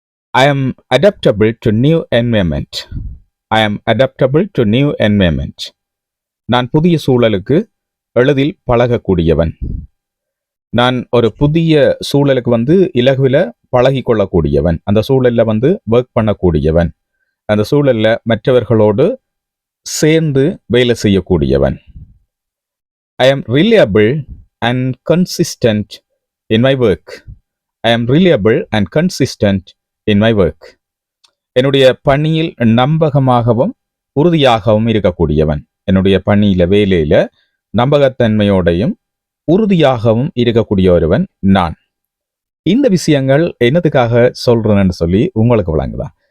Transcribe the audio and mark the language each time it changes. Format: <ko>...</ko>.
<en>I am adaptable to new environment. I am adaptable to new environment.</en> <ta>நான் புதிய சூழலுக்கு எளிதில் பழகக்கூடியவன். நான் ஒரு புதிய சூழலுக்கு இலகுவில பழகி கொள்ளக்கூடியவன். அந்த சூழல்ல ஒர்க் பண்ணக்கூடியவன். அந்த சூழல்ல மற்றவர்களோடு சேர்ந்து வேலை செய்யக்கூடியவன்.</ta> <en>I am reliable and consistent in my work. I am reliable and consistent in my work.</en> <ta>என்னுடைய பணியில் நம்பகமாகவும் உறுதியாகவும் இருக்கக்கூடியவன். என்னுடைய பணியில வேலையில நம்பகத்தன்மையோடையும் உறுதியாகவும் இருக்கக்கூடிய ஒருவன் நான். இந்த விஷயங்கள் என்னதுக்காக சொல்றேன்னு சொல்லி உங்களுக்கு விளங்குதான்.</ta>